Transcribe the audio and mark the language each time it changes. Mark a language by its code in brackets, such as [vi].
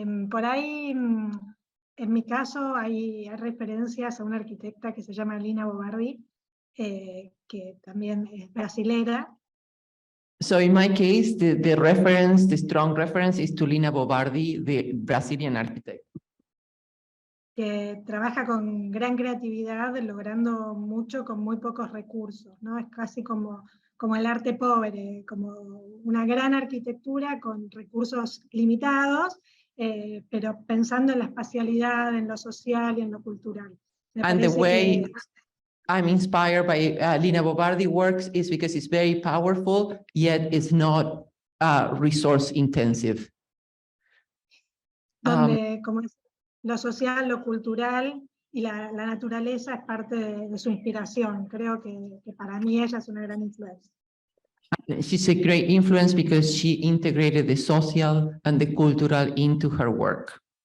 [es] Por ahí, en mi caso, hay referencias a una arquitecta que se llama Lina Bobardi, que también es brasilera. [en] So in my case, the strong reference is to Lina Bobardi, the Brazilian architect. [es] que trabaja con gran creatividad, logrando mucho con muy pocos recursos, ¿no? Es casi como el arte pobre, como una gran arquitectura con recursos limitados, pero pensando en la espacialidad, en lo social y en lo cultural. [en] And the way I'm inspired by Lina Bo Bardi works is because it's very powerful, yet it's not resource intensive. [es] Donde como es, lo social, lo cultural y la naturaleza es parte de su inspiración. Creo que para mí ella es una gran influencia. [en] She's a great influence because she integrated the social and the cultural into her work.